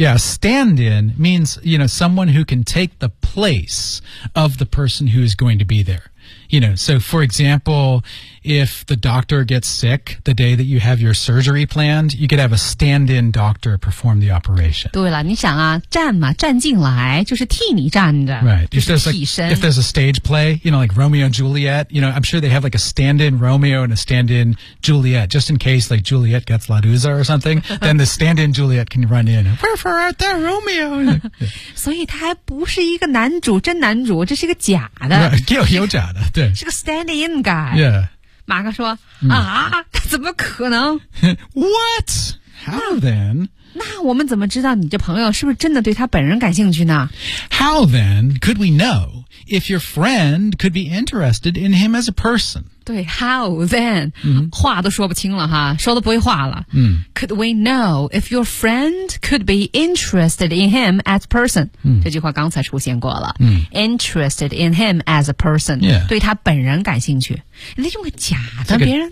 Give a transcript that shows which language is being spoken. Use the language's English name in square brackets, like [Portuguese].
[English] Yeah, stand-in means, you know, someone who can take the place of the person who is going to be there. You know, so for example, if the doctor gets sick the day that you have your surgery planned, you could have a stand-in doctor perform the operation. [Chinese] 对了，你想啊，站嘛，站进来，就是替你站着。 [English] Right. If there's, like, if there's a stage play, you know, like Romeo and Juliet, you know, I'm sure they have like a stand-in Romeo and a stand-in Juliet, just in case like Juliet gets La Dusa or something, then the stand-in Juliet can run in. Wherefore art thou, Romeo? [Chinese] 所以他还不是一个男主，真男主，这是一个假的。 [English] Right, [Chinese] 有假的。对是个 stand-in guy、 [English] yeah. [Chinese] 马克说、嗯、啊怎么可能 [English] What? How then? [Chinese] 那我们怎么知道你这朋友是不是真的对他本人感兴趣呢 [English] How then could we know if your friend could be interested in him as a person? [Chinese] 对 [English] how then、嗯、 [Chinese] 话都说不清了哈说都不会话了、嗯、 [English] Could we know if your friend could be interested in him as a person?、嗯、 [Chinese] 这句话刚才出现过了、嗯、 [English] Interested in him as a person、 yeah. [Chinese] 对他本人感兴趣那用个假的别人